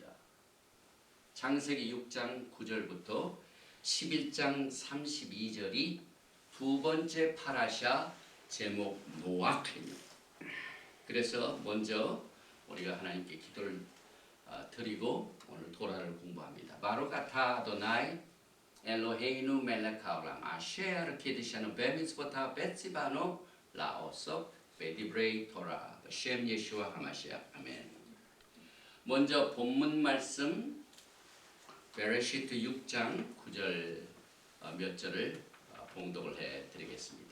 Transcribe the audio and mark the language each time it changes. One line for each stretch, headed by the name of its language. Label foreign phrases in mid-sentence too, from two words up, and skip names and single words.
Korean: 창세기 6장 9절부터 11장 32절이 두 번째 파라샤 제목 노악입니다. 그래서 먼저 우리가 하나님께 기도를 드리고 오늘 토라를 공부합니다.
Hebrew: ברוך אתה אדוני אלוהינו מלך העולם אשר קידשנו במצוותיו וציוונו לעסוק בדברי תורה של ישוע המשיח. אמן.
Korean: 먼저 본문 말씀 베레시트 6장 9절 몇 절을 봉독을 해드리겠습니다.